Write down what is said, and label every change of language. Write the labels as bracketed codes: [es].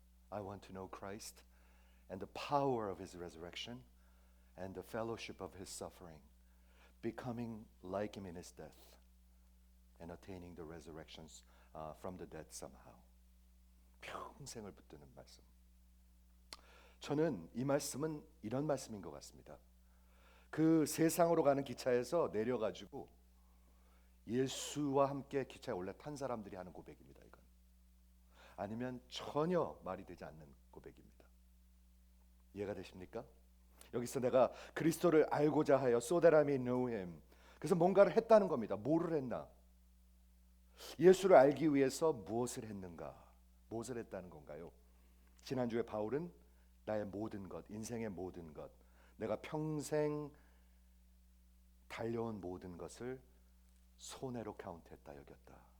[en] I want to know Christ and the power of his resurrection and the fellowship of his suffering, becoming like him in his death and attaining the resurrections from the dead somehow. [ko] 평생을 붙드는 말씀. 저는 이 말씀은 이런 말씀인 것 같습니다. 그 세상으로 가는 기차에서 내려가지고 예수와 함께 기차에 올라탄 사람들이 하는 고백입니다. 이건 아니면 전혀 말이 되지 않는 고백입니다. 이해가 되십니까? 여기서 내가 그리스도를 알고자 하여 [en] so that I may know him. [ko] 그래서 뭔가를 했다는 겁니다. 뭐를 했나? 예수를 알기 위해서 무엇을 했는가? 무엇을 했다는 건가요? 지난주에 바울은 나의 모든 것, 인생의 모든 것, 내가 평생 달려온 모든 것을 손해로 카운트했다, 여겼다.